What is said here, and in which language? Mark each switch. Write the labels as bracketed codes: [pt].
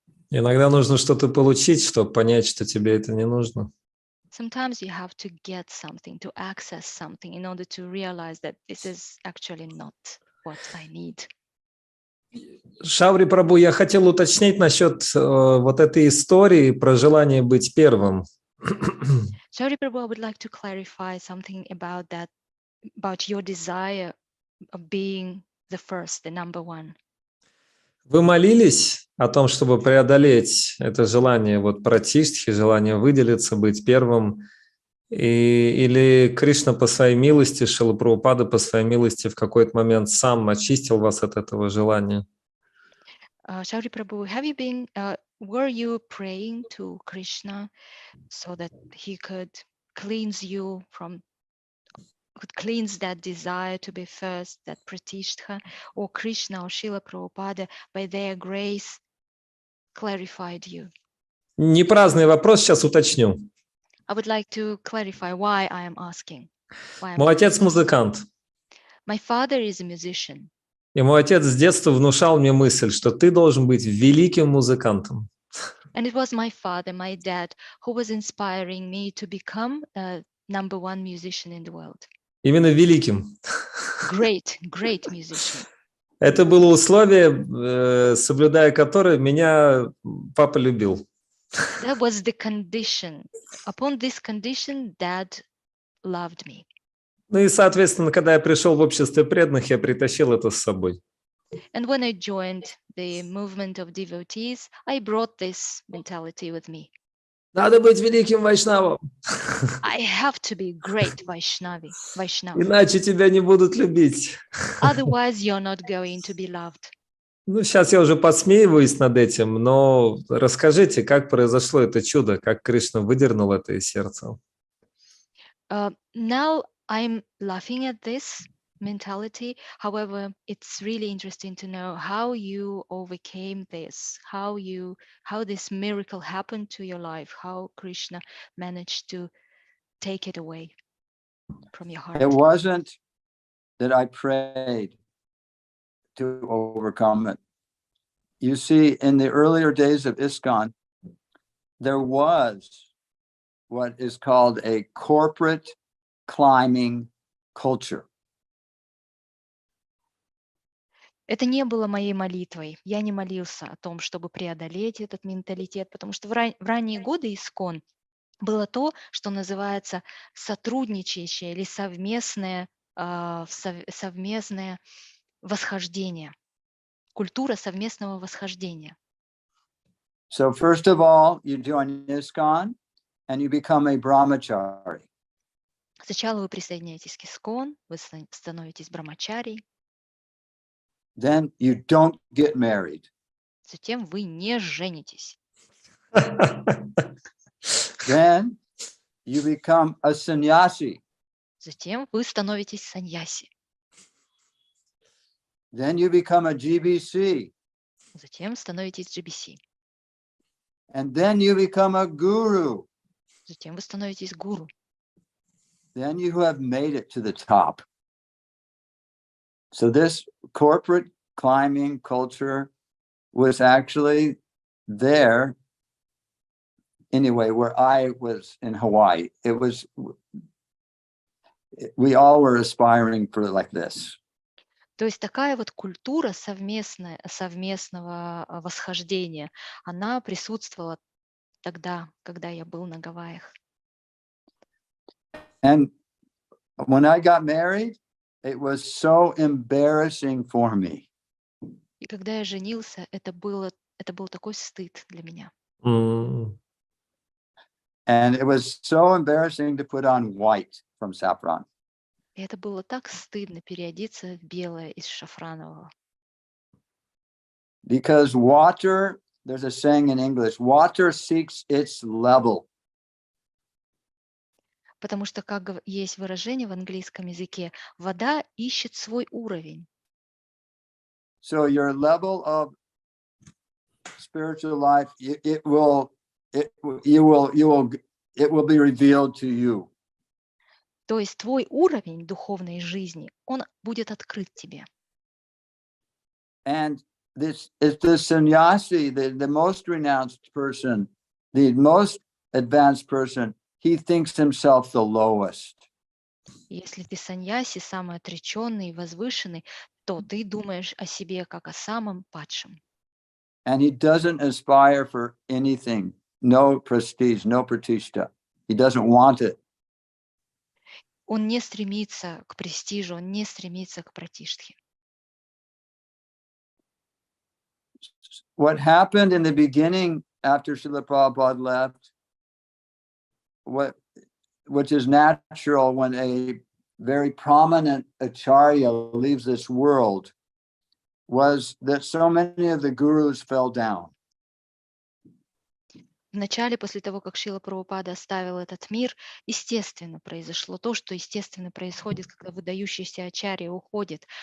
[ru] Иногда нужно что-то получить, чтобы понять, что тебе это не нужно. [en] Sometimes you have to get something, to access something in order to realize that this is actually not what I need. [ru] Шаури Прабху, я хотел уточнить насчет вот этой истории про желание быть первым. [en] Шаури Прабху, I would like to clarify something about that, about your desire of being the first, the number one. [ru] Вы молились о том, чтобы преодолеть это желание вот пратиштхи, желание выделиться, быть первым, или Кришна по своей милости, Шрила Прабхупада по своей милости в какой-то момент сам очистил вас от этого желания? [en] Шаури Прабху, were you praying to Krishna so that he could cleanse you from, could cleanse that desire to be first, that pratishtha, or Krishna or Srila Prabhupada by their grace clarified you? [ru] Не праздный вопрос, сейчас уточню. [en] I would like to clarify why I am asking. [ru] Мой отец музыкант. [en] My father is a musician. [ru] И мой отец с детства внушал мне мысль, что ты должен быть великим музыкантом. [en] And it was my father, my dad, who was inspiring me to become a number one musician in the world. [ru] Именно великим. [en] Great musician. [ru] Это было условие, соблюдая которое меня папа любил. [en] That was the condition. Upon this condition, Dad loved me. [ru] Ну и, соответственно, когда я пришел в общество преданных, я притащил это с собой. [en] And when I joined the movement of devotees, I brought this mentality with me. [ru] Надо быть великим вайшнавом, [en] I have to be great Vaishnav. [ru] иначе тебя не будут любить. [en] Otherwise, you're not going to be loved. [ru] Ну, сейчас я уже подсмеиваюсь над этим, но расскажите, как произошло это чудо, как Кришна выдернул это из сердца. [en] Now I'm laughing at this mentality. However, it's really interesting to know how you overcame this, how this miracle happened to your life, how Krishna managed to take it away from your heart. It wasn't that I prayed to overcome it. You see, in the earlier days of ISKCON, there was what is called a corporate climbing culture. [ru] Это не было моей молитвой. Я не молился о том, чтобы преодолеть этот менталитет, потому что в ранние годы ИСККОН было то, что называется сотрудничающее или совместное восхождение, культура совместного восхождения. [en] So first of all, you join ISKCON and you become a brahmachari. [ru] Сначала вы присоединяетесь к ИСККОН, вы становитесь брамачарией. [en] Then you don't get married. [ru] Затем вы не женитесь. [en] Then you become a sannyasi. [ru] Затем вы становитесь саньяси. [en] Then you become a GBC. [ru] Затем становитесь GBC. [en] And then you become a guru. [ru] Затем вы становитесь гуру. [en] Then you have made it to the top. So this corporate climbing culture was actually there anyway, where I was in Hawaii. We all were aspiring for like this. [ru] То есть такая вот культура совместного восхождения, она присутствовала тогда, когда я был на Гавайях. [en] And when I got married, it was so embarrassing for me. [ru] И когда я женился, это был такой стыд для меня. [en] And it was so embarrassing to put on white from saffron. [ru] И это было так стыдно переодеться в белое из шафранового. [en] Because water, there's a saying in English, water seeks its level. [ru] Потому что, как есть выражение в английском языке, вода ищет свой уровень. [en] So your level of spiritual life, it will be revealed to you. [ru] То есть твой уровень духовной жизни, он будет открыт тебе. [en] And this is the sannyasi, the most renounced person, the most advanced person, he thinks himself the lowest. [ru] Если ты саньяси, самый отреченный и возвышенный, то ты думаешь о себе как о самом падшем. [en] And he doesn't aspire for anything, no prestige, no pratishta. He doesn't want it. [ru] Он не стремится к престижу, он не стремится к пратиштхе. [en] What happened in the beginning after Srila Prabhupada left, which is natural when a very prominent acharya leaves this world, was that so many of the gurus fell down. [ru] Вначале, после того, как Шрила Прабхупада оставил этот мир, естественно произошло то, что естественно происходит, когда выдающийся ачарья уходит.